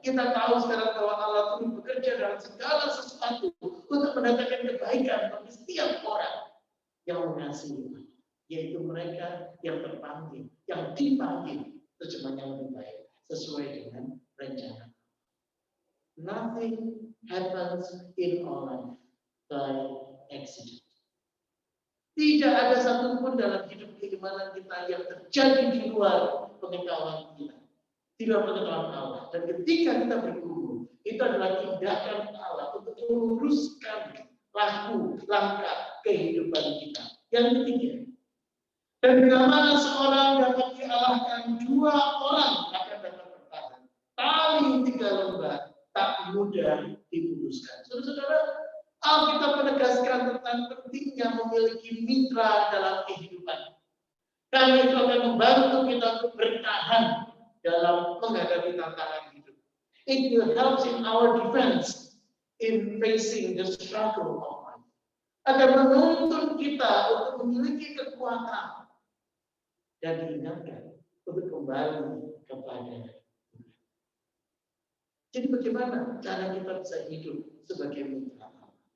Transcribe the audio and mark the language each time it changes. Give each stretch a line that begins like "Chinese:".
Indonesian: Kita tahu sekarang bahwa Allah turut bekerja dalam segala sesuatu untuk mendatangkan kebaikan bagi setiap orang yang mengasihi, yaitu mereka yang terpanggil, yang dipanggil, terjemahnya lebih baik, sesuai dengan rencana.
English: Nothing happens in our life by accident.
Indonesian: Tidak ada satupun dalam hidup keimanan kita yang terjadi di luar pengetahuan kita. Tidak pengetahuan Allah. Dan ketika kita bergumul, itu adalah tindakan Allah untuk meluruskan langkah kehidupan kita. Yang ketiga, dan bila mana seorang dapat dialahkan, dua orang akan dapat bertahan. Tali 3 lembar tak mudah diputuskan. Saudara-saudara, Alkitab menegaskan tentang pentingnya memiliki mitra dalam kehidupan. Karena itu akan membantu kita untuk bertahan dalam menghadapi tantangan hidup.
English: It will help in our defense in facing the struggle of life.
Indonesian: Akan menuntun kita untuk memiliki kekuatan dan diingatkan untuk kembali kepada Tuhan. Jadi bagaimana cara kita bisa hidup sebagai mitra Allah?